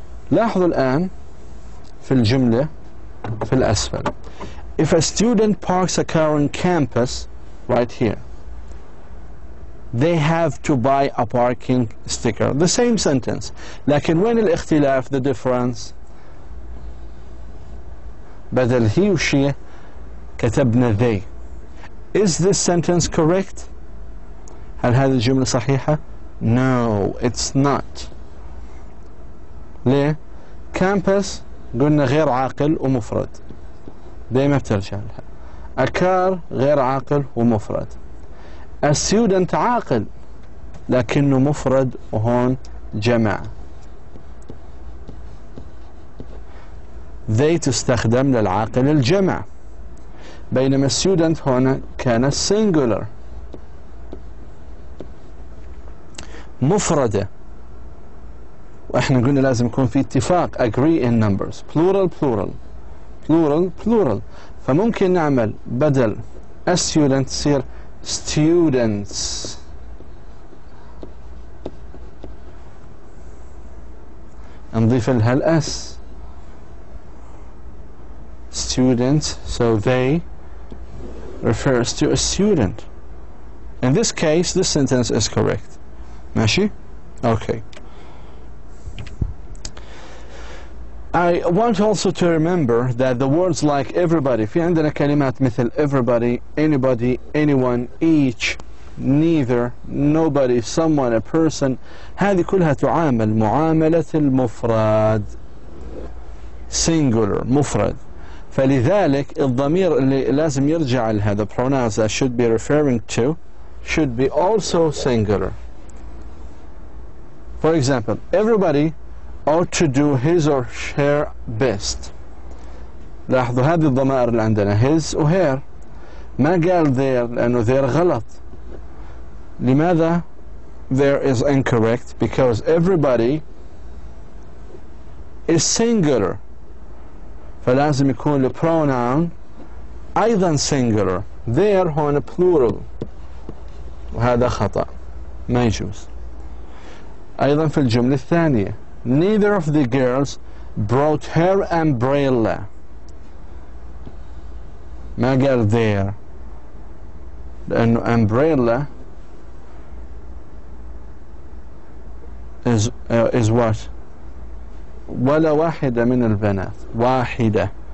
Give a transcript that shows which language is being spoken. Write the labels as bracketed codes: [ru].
[ar] لاحظوا الآن في الجملة في الأسفل. [en] If a student parks a car on campus, right here, they have to buy a parking sticker. The same sentence. [ar] لكن وين الاختلاف, [en] the difference? بدل he or she كتبنا they. Is this sentence correct? [ar] هل هذه الجملة صحيحة? [en] No, it's not. [ar] ليه؟ campus قلنا غير عاقل ومفرد, دايما بترجع لها. A car غير عاقل ومفرد. A student عاقل لكنه مفرد وهون جمع. they تستخدم للعاقل الجمع، بينما student هنا كان singular مفردة، واحنا قلنا لازم يكون في اتفاق [en] agree in numbers plural plural [ar] plural plural. فممكن نعمل بدل a student تصير students. نضيف لها الاس [en] students, so they refers to a student. In this case this sentence is correct. ماشي؟ okay. I want also to remember that the words like everybody, [ar] في عندنا كلمات مثل [en] everybody, anybody, anyone, each, neither, nobody, someone, a person. [ar] هذه كلها تعامل معاملة المفرد singular مفرد. فلذلك الضمير اللي لازم يرجع لهذا [en] pronouns that should be referring to should be also singular. For example, everybody ought to do his or her best. [ar] لاحظوا هذه الضمائر اللي عندنا his و her، ما قال their لأنه their غلط. [en] لماذا there is incorrect? Because everybody is singular، [ar] فلازم يكون البروناون أيضا [en] singular. [ar] there هون plural وهذا خطأ ما يجوز. أيضا في الجملة الثانية [en] neither of the girls brought her umbrella، [ar] ما قال there لأنه [en] umbrella is what؟ [ar] ولا واحدة من البنات، واحدة.